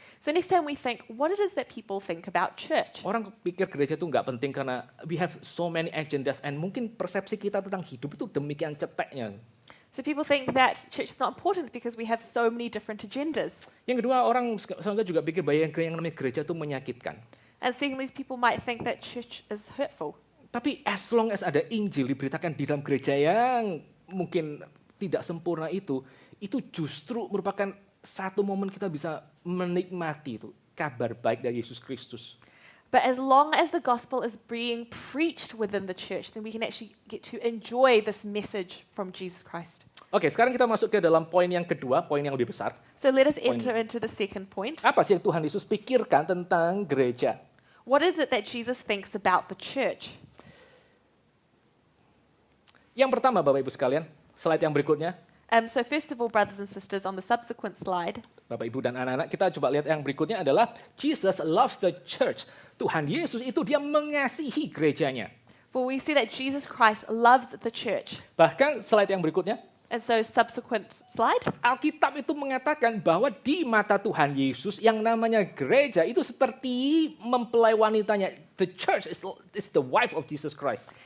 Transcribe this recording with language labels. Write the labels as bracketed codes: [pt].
[en] So next time we think, what it is that people think about church? [id] Orang pikir gereja itu nggak penting karena [en] we have so many agendas [id] and mungkin persepsi kita tentang hidup itu demikian ceteknya. [en] So people think that church is not important because we have so many different agendas. [id] Yang kedua, orang sekarang juga pikir bahwa yang namanya gereja itu menyakitkan. [en] And secondly, people might think that church is hurtful. [id] Tapi [en] as long as [id] ada Injil diberitakan di dalam gereja yang mungkin tidak sempurna itu justru merupakan satu momen kita bisa menikmati itu kabar baik dari Yesus Kristus. [en] But as long as the gospel is being preached within the church, then we can actually get to enjoy this message from Jesus Christ. [id] Oke, sekarang kita masuk ke dalam poin yang kedua, poin yang lebih besar. [en] So let us enter into the second point. [id] Apa sih yang Tuhan Yesus pikirkan tentang gereja? [en] What is it that Jesus thinks about the church? [id] Yang pertama, Bapak Ibu sekalian, slide yang berikutnya. [en] So first of all, brothers and sisters, on the subsequent slide, [id] Bapak Ibu dan anak-anak, kita coba lihat yang berikutnya adalah [en] Jesus loves the church. [id] Tuhan Yesus itu dia mengasihi gerejanya. [en] for we see that Jesus Christ loves the church. [id] Bahkan slide yang berikutnya, [en] And so subsequent slide. [id] Alkitab itu mengatakan bahwa di mata Tuhan Yesus yang namanya gereja itu seperti mempelai wanitanya. [en] The church is the wife of Jesus Christ.